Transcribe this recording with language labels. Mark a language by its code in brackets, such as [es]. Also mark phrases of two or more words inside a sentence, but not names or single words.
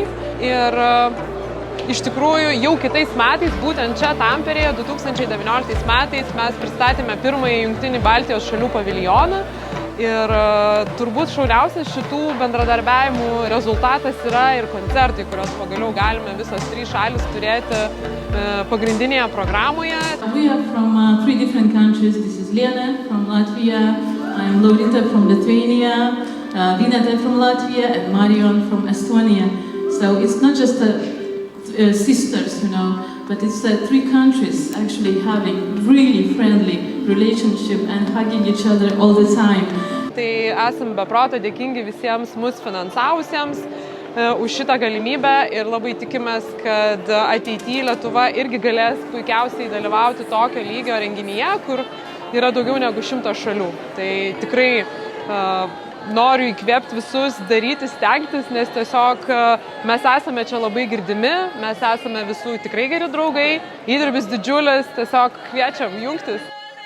[lt] Ir iš tikrųjų jau kitais metais, būtent čia Tamperėje, 2019 metais, mes pristatėme pirmąjį jungtinį Baltijos šalių paviljoną. Ir turbūt šauniausias šitų bendradarbiavimų rezultatas yra ir koncertai, kurios pagaliau galime visos trys šalis turėti pagrindinėje programoje. [en] We are from three different countries. This is Liene from Latvia, I'm Laurita from Lithuania, Vineta from Latvia, and Marion from Estonia. So it's not just sisters, you know, but it's three countries actually having really friendly relationship and hugging each other all the time. [lt] Tai esam beproto dėkingi visiems mus finansavusiems už šitą galimybę ir labai tikimės, kad ateityje Lietuva irgi galės puikiausiai dalyvauti tokio lygio renginyje, kur yra daugiau negu 100 šalių. Tai tikrai noriu įkvėpti visus daryti, stengtis, nes tiesiog mes esame čia labai girdimi, mes esame visų tikrai geri draugai, įdirbis didžiulis, tiesiog kviečiam jungtis.